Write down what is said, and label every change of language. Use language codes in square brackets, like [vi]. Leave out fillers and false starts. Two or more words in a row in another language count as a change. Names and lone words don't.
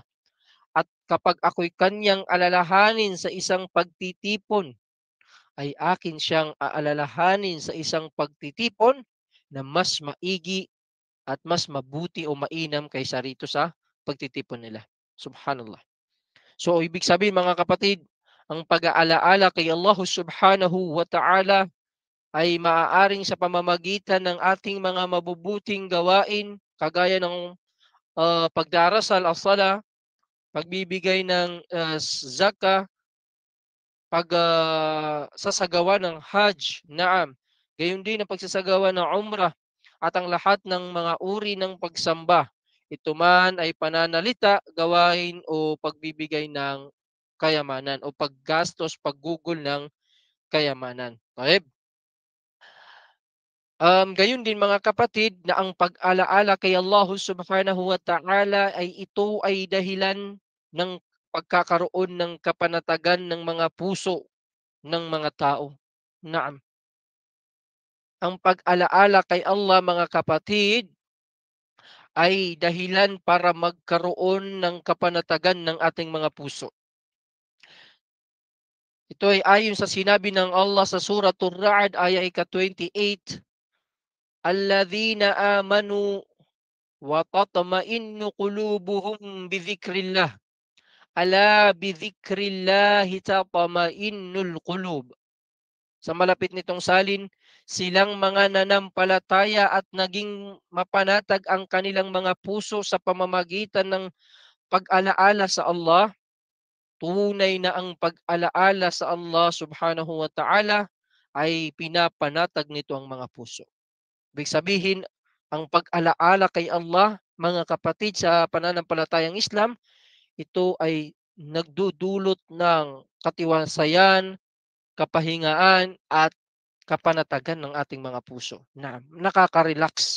[tl] At kapag ako'y kanyang alalahanin sa isang pagtitipon, ay akin siyang aalalahanin sa isang pagtitipon na mas maigi at mas mabuti o mainam kaysa rito sa pagtitipon nila. Subhanallah. So, ibig sabihin mga kapatid, ang pag-aalaala kay Allah [ar] سبحانه وتعالى [tl] ay maaaring sa pamamagitan ng ating mga mabubuting gawain, kagaya ng pagdarasal, as-sala, pagbibigay ng zakah, sasagawa ng Hajj, naam. Gayon din ang pagsasagawa ng Umrah at ang lahat ng mga uri ng pagsamba. Ito man ay pananalita, gawain o pagbibigay ng kayamanan o paggastos, paggugol ng kayamanan. Okay? Gayon din mga kapatid na ang pag-alaala kay Allah [ar] سبحانه وتعالى [tl] ay ito ay dahilan ng pagkakaroon ng kapanatagan ng mga puso ng mga tao. Naam. Ang pag-alaala kay Allah mga kapatid ay dahilan para magkaroon ng kapanatagan ng ating mga puso. Ito ay ayon sa sinabi ng Allah sa Suratul Ra'd, aya ika-28, [ar] الذين آمنوا وتطمئن قلوبهم بذكر الله. ألا بذكر الله تطمئن القلوب. [tl] Sa malapit nitong salin, silang mga nanampalataya at naging mapanatag ang kanilang mga puso sa pamamagitan ng pag-alaala sa Allah. Tunay na ang pag-alaala sa Allah [ar] سبحانه وتعالى [tl] ay pinapanatag nito ang mga puso. Ibig sabihin, ang pag-alaala kay Allah, mga kapatid sa pananampalatayang Islam, ito ay nagdudulot ng katiwasayan, kapahingaan at kapanatagan ng ating mga puso na nakaka-relax.